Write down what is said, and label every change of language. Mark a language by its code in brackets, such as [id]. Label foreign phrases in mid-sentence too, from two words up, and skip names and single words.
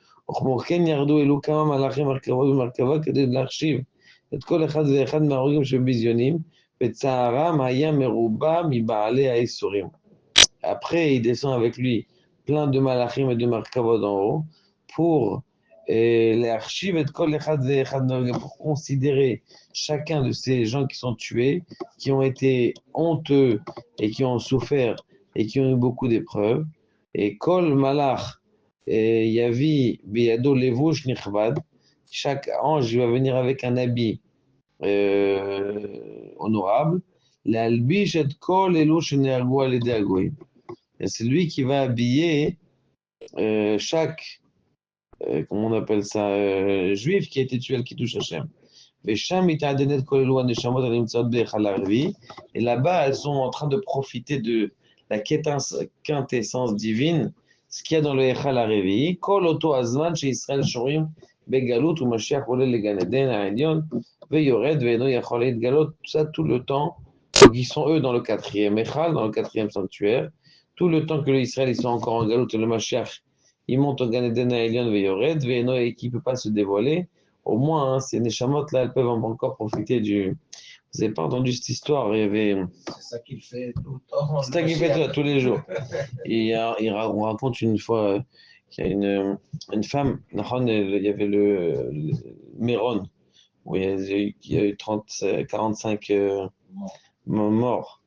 [fr] Après, il descend avec lui plein de malachim et de markavod en haut pour les archives et pour considérer chacun de ces gens qui sont tués, qui ont été honteux et qui ont souffert et qui ont eu beaucoup d'épreuves. [he] ואת כל מלאך יביא בידו לבוש נכבד, [fr] chaque ange va venir avec un habit honorable. [he] להלביש את כל אלו שנהרגו על ידי הגויים. [fr] C'est lui qui va habiller chaque comment on appelle ça, juif qui a été tué [he] על קידוש השם. [fr] Et là-bas, elles sont en train de profiter de la quintessence divine, ce qu'il y a dans le [he] היכל הרביעי. כל אותו הזמן שישראל שרויים בגלות ומשיח עולה לגן עדן העליון ויורד ואינו יכול להתגלות, [fr] tout ça tout le temps, qui sont eux dans le quatrième Echal, dans le quatrième sanctuaire, tout le temps que les Israël ils sont encore en Galout, le Mashiach il monte au [he] גן עדן העליון ויורד ואינו, [fr] et qui ne peut pas se dévoiler. Au moins, hein, ces Neshamot là, elles peuvent encore profiter du. Vous n'avez pas entendu cette histoire? Il y avait. C'est ça qu'il fait tout le temps. C'est ça qu'il fait tous les jours. On raconte une fois qu'il y a une femme, il y avait le Méron, où il y a eu 45 morts.